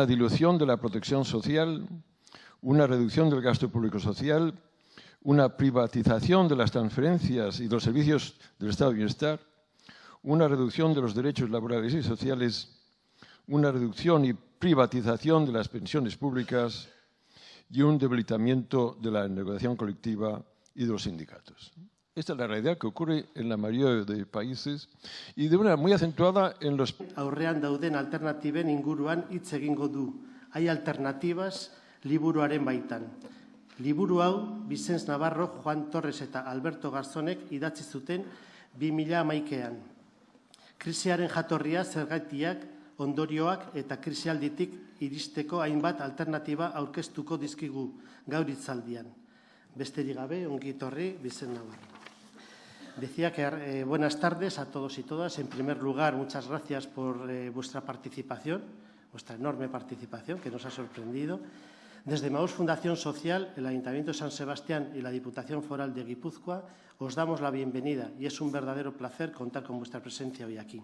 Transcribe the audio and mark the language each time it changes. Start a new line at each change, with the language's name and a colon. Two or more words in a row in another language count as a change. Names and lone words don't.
Spanish: dilución de la protección social, una reducción del gasto público social, una privatización de las transferencias y de los servicios del estado de bienestar, una reducción de los derechos laborales y sociales, una reducción y privatización de las pensiones públicas y un debilitamiento de la negociación colectiva y de los sindicatos. Esta es la realidad que ocurre en la mayoría de países y de una muy acentuada en los...
Basque: Aurrean dauden alternatiben inguruan hitz egingo du. Hay alternativas liburuaren baitan. Liburu hau Vicens Navarro, Juan Torres eta Alberto Garzonek idatzi zuten 2011an. Krisiaren jatorria, zergatiak, ondorioak eta krisialditik iristeko hainbat alternatiba aurkeztuko dizkigu gaur hitzaldian. Besterik gabe, ongi etorri, Vicens Navarro.
Spanish: Decía que buenas tardes a todos y todas. En primer lugar, muchas gracias por vuestra participación, vuestra enorme participación que nos ha sorprendido. Desde Maús Fundación Social, el Ayuntamiento de San Sebastián y la Diputación Foral de Guipúzcoa os damos la bienvenida y es un verdadero placer contar con vuestra presencia hoy aquí.